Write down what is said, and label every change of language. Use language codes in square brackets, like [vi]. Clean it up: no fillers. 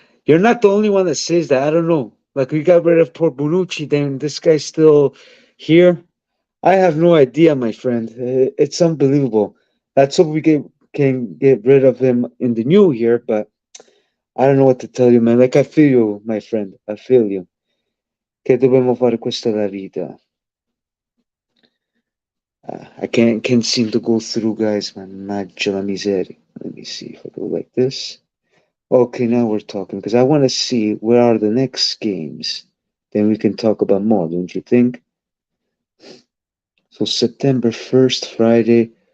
[en] You're not the only one that says that. I don't know. Like we got rid of poor Bonucci, then this guy still Here, I have no idea, my friend. It's unbelievable. Let's hope can get rid of him in the new year, but I don't know what to tell you, man. Like, I feel you, my friend. I feel you. [it] Che dobbiamo fare questa è la vita. [en] I can't seem to go through, guys. [it] Mannaggia la miseria. [en] Let me see if I go like this. Okay, now we're talking because I want to see where are the next games. Then we can talk about more, don't you think? So September 1st, Friday.